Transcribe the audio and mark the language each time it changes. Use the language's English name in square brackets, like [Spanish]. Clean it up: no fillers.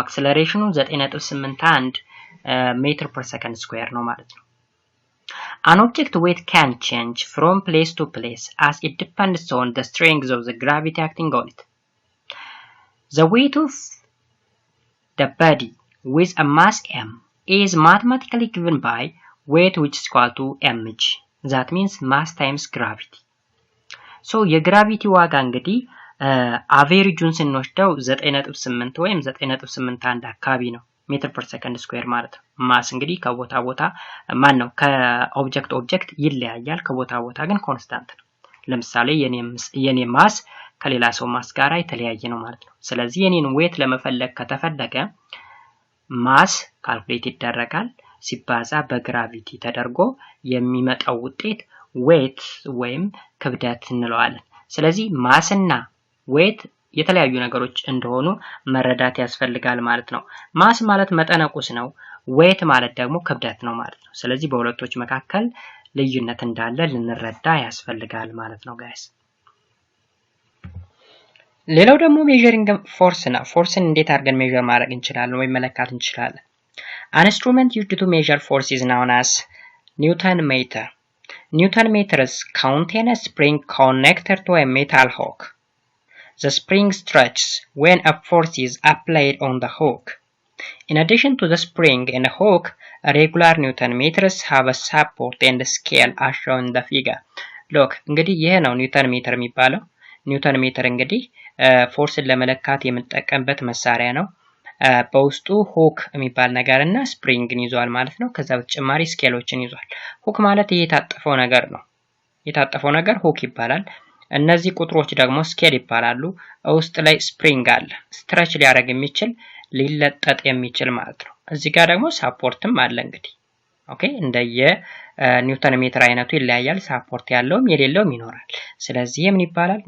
[Amharic] አክሰለሬሽኑ 9.81 ሜትር ፐር ሰከንድ ስኩዌር ነው ማለት ነው። [English] An object weight can change from place to place as it depends on the strength of the gravity acting on it. The weight of the body with a mass m is mathematically given by weight which is equal to mg. That means mass times gravity. [Amharic] So የግራቪቲ ዋጋ እንግዲህ አቬሬጁን ስንወስደው 9.8 ወይም 9.81 አካባቢ ነው ሜትር ፐር ሰከንድ ስኩዌር ማለት ነው። ማስ እንግዲህ ከቦታ ቦታ ማን ነው ከኦብጀክት ኦብጀክት ይለያያል፣ ከቦታ ቦታ ግን ኮንስታንት ነው። ለምሳሌ የኔ ማስ ከሌላ ሰው ማስ ጋር የተለያየ ነው ማለት ነው። ስለዚህ የኔን ዌት ለመፈለግ ከተፈለገ ማስ ካልኩሌት ይደረጋል ሲባዛ በግራቪቲ ተደርጎ የሚመጣው ውጤት ዌት ወይም ክብደት እንለዋለን። ስለዚህ ማስና ዌት የተለያዩ ነገሮች እንደሆኑ መረዳት ያስፈልጋል ማለት ነው። ማስ ማለት መጠነ ቁስ ነው፣ ዌት ማለት ደግሞ ክብደት ነው ማለት ነው። ስለዚህ በሁለቶች መካከል ልዩነት እንዳለ ልንረዳ ያስፈልጋል ማለት ነው ጋይስ። ሌላው ደግሞ ሜዠሪንግ ፎርስ ነው። ፎርስን እንዴት አድርገን ሜዠር ማድረግ እንችላለን ወይም መለካት እንችላለን? [English] An instrument used to measure force is known as Newton meter. Newton meters contain a spring connected to a metal hook. The spring stretches when a force is applied on the hook. In addition to the spring and the hook, regular Newton meters have a support and a scale as shown in the figure. [Amharic] Look, እንግዲህ ይሄ ነው ኒውተን ሜትር የሚባለው። ኒውተን ሜትር እንግዲህ ፎርስን ለመለካት የምንጠቀምበት መሳሪያ ነው። በውስጡ ሁክ የሚባል ነገር እና ስፕሪንግን ይዟል ማለት ነው። ከዛ በተጨማሪ ስኬሎችን ይዟል። ሁክ ማለት ይሄ የታጠፈው ነገር ነው። የታጠፈው ነገር ሁክ ይባላል። እነዚህ ቁጥሮች ደግሞ ስኬል ይባላሉ። ውስጥ ላይ ስፕሪንግ አለ፣ ስትሬች ሊያደርግ የሚችል ሊለጠጥ የሚችል ማለት ነው። እዚህ ጋር ደግሞ ሳፖርትም አለ እንግዲህ ኦኬ። እንደየ ኒውተን ሜትር አይነቱ ይለያያል። ሳፖርት ያለውም የሌለውም ይኖራል። ስለዚህ ምን ይባላል?